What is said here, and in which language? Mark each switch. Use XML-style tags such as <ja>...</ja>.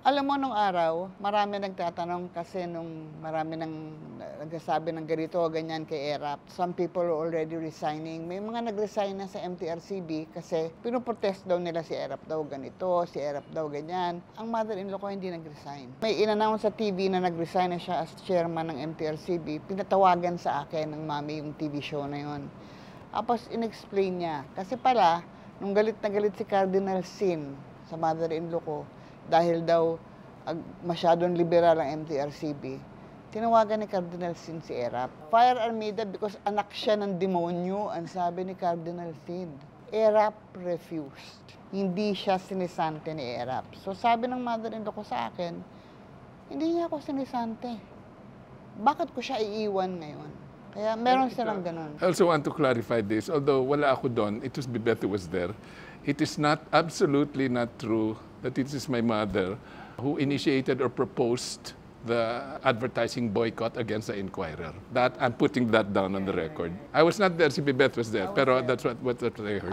<tl>Alam mo, nung araw, marami nagtatanong kasi nung marami nang nagsasabi ng ganito o ganyan kay ERAP.</tl> <en>Some people are already resigning.</en> <tl>May mga nag-resign na sa MTRCB kasi pinuprotest daw nila si ERAP daw ganito, si ERAP daw ganyan. Ang mother-in-law ko hindi nag-resign. May in-announce sa TV na nag-resign na siya as chairman ng MTRCB. Pinatawagan sa akin ng mami yung TV show na yun. Tapos in-explain niya. Kasi pala, nung galit na galit si Cardinal Sin sa mother-in-law ko, dahil daw masyadong liberal ang MTRCB, tinawagan ni Cardinal Sin si ERAP.</tl> <en>Fire Armida because</en> <tl>anak siya ng demonyo, ang sabi ni Cardinal Sin.</tl> <en>ERAP refused.</en> <tl>Hindi siya sinisante ni ERAP. So sabi ng mother-in-law ko sa akin, hindi niya ako sinisante. Bakit ko siya iiwan ngayon? Kaya meron silang ganun.</tl> <en>I also want to clarify this. Although</en> <tl>wala ako doon,</tl> <en>it was Bibeth who was there. It is not, absolutely not true that it is my mother who initiated or proposed the advertising boycott against the Inquirer. That, I'm putting that down on the record. I was not there, si Bibeth was there, pero that's what I heard.</en>